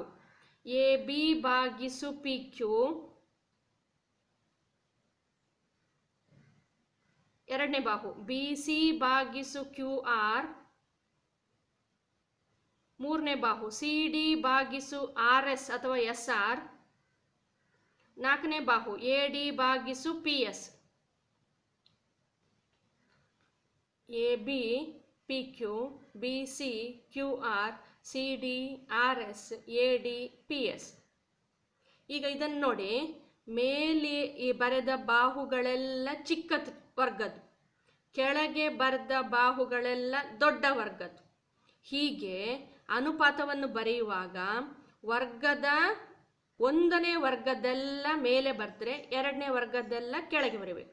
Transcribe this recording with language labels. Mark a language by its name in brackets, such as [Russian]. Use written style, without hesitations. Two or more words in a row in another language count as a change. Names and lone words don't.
[Kannada] AB ಭಾಗಿಸು PQ, 2ನೇ ಬಾಹು. BC ಭಾಗಿಸು QR, 3ನೇ ಬಾಹು. CD ಭಾಗಿಸು RS ಅಥವಾ SR, 4ನೇ ಬಾಹು. AD ಭಾಗಿಸು PS. AB PQ, BC QR, CD RS, AD PS. ಈಗ ಇದನ್ನು ನೋಡಿ, ಮೇಲೆ ಈ ಬರೆದ ಬಾಹುಗಳೆಲ್ಲ ಚಿಕ್ಕ ವರ್ಗದ್ದು, ಕೆಳಗೆ ಬರೆದ ಬಾಹುಗಳೆಲ್ಲ ದೊಡ್ಡ ವರ್ಗದ್ದು. ಹೀಗೆ ಅನುಪಾತವನ್ನು ಬರೆಯುವಾಗ ವರ್ಗದ 1ನೇ ವರ್ಗದೆಲ್ಲ ಮೇಲೆ ಬರೆದ್ರೆ 2ನೇ ವರ್ಗದೆಲ್ಲ ಕೆಳಗೆ ಬರೀಬೇಕು.